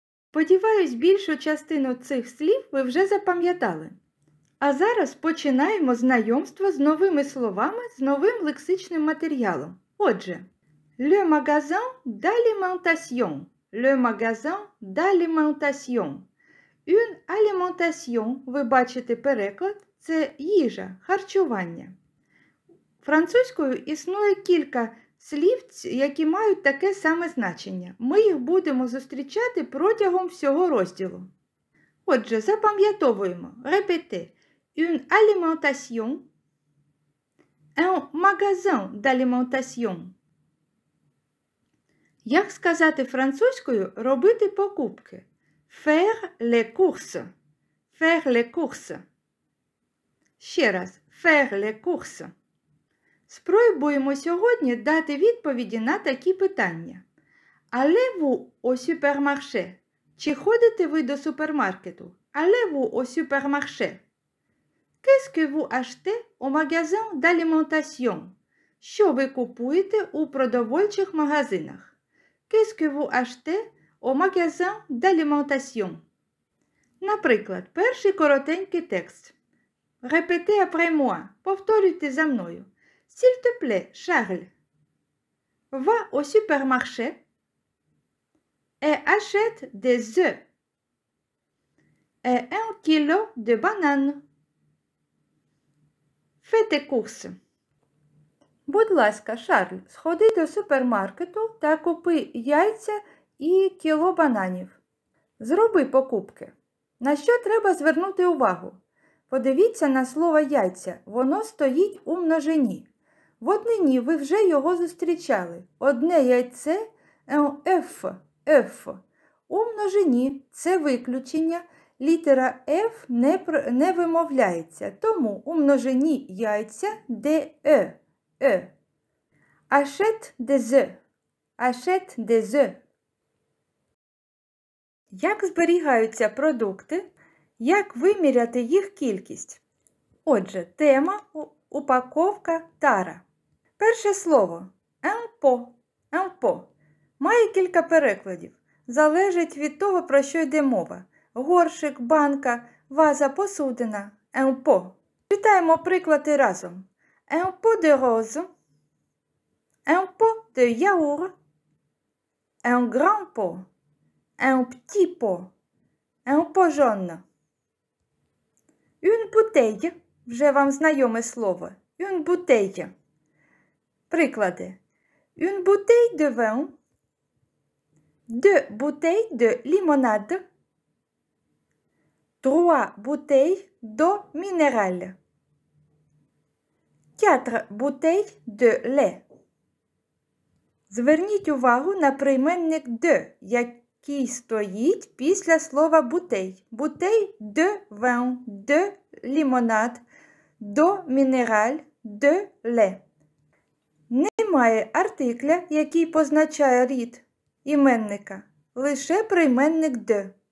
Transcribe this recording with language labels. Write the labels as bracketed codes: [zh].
[uk] Сподіваюсь, більшу частину цих слів ви вже запам'ятали. А зараз починаємо знайомство з новими словами, з новим лексичним матеріалом. Отже, [fr] le magasin d'alimentation. Le magasin d'alimentation. Une alimentation, [uk] ви бачите переклад, це їжа, харчування. Французькою існує кілька слів, які мають таке саме значення. Ми їх будемо зустрічати протягом всього розділу. Отже, запам'ятовуємо. [fr] Répétez. Une alimentation. Un magasin d'alimentation. [uk] Як сказати французькою робити покупки? [fr] Faire les courses. Faire les courses. [uk] Ще раз. [fr] Faire les courses. [uk] Спробуємо сьогодні дати відповіді на такі питання. [fr] Allez-vous au supermarché? [uk] Чи ходите ви до супермаркету? [fr] Allez-vous au supermarché? Qu'est-ce que vous achetez au magasin d'alimentation? [uk] Що ви купуєте у продовольчих магазинах? [fr] Qu'est-ce que vous achetez au magasin d'alimentation? [uk] Наприклад, перший коротенький текст. [fr] Répétez après moi. [uk] Повторюйте за мною. [fr] S'il te plaît, Charles, va au supermarché et achète des œufs et 1 kilo de bananes. Fais tes courses. [uk] Будь ласка, Шарль, сходи до супермаркету та купи яйця і кіло бананів. Зроби покупки. На що треба звернути увагу? Подивіться на слово яйця. Воно стоїть у множині. В однині ви вже його зустрічали. Одне яйце [fr] – un œuf, œuf. [uk] У множині – це виключення. Літера F не вимовляється, тому у множині яйця де «е», «е». [fr] Achète des œufs, achète des œufs. [uk] Як зберігаються продукти? Як виміряти їх кількість? Отже, тема, упаковка, тара. Перше слово [fr] un pot, un pot. [uk] Має кілька перекладів. Залежить від того, про що йде мова. Горшик, банка, ваза, посудина. [fr] Un pot. [uk] Читаємо приклади разом. [fr] Un pot de rose. Un pot de yaourt. Un grand pot. Un petit pot. Un pot jaune. Une bouteille. [uk] Вже вам знайоме слово. [fr] Une bouteille. [uk] Приклади. [fr] Une bouteille de vin. 2 bouteilles de limonade. 3 bouteilles d'eau minérale. 4 bouteilles de lait. [uk] Зверніть увагу на прийменник de, який стоїть після слова bouteille. [fr] Bouteille de vin, de limonade, d'eau minérale, de lait. [uk] Немає артикля, який позначає рід іменника, лише прийменник de.